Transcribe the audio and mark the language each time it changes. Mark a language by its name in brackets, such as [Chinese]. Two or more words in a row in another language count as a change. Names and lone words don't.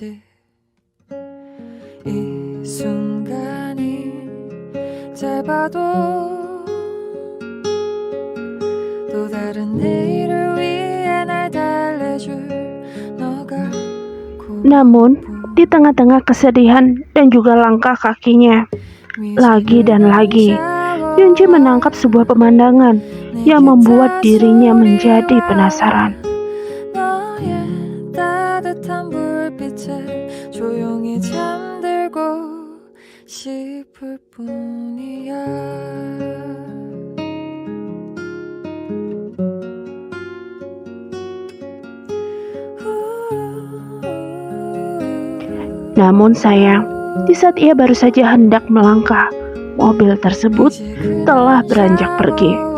[Indonesian] Namun, di tengah-tengah kesedihan dan juga langkah kakinya, lagi dan lagi Yunji menangkap sebuah pemandangan yang membuat dirinya menjadi penasaran. [Korean] 따뜻한 불빛에 조용히 잠들고 싶을 뿐이야. [Indonesian] Namun sayang, di saat ia baru saja hendak melangkah, mobil tersebut telah beranjak pergi.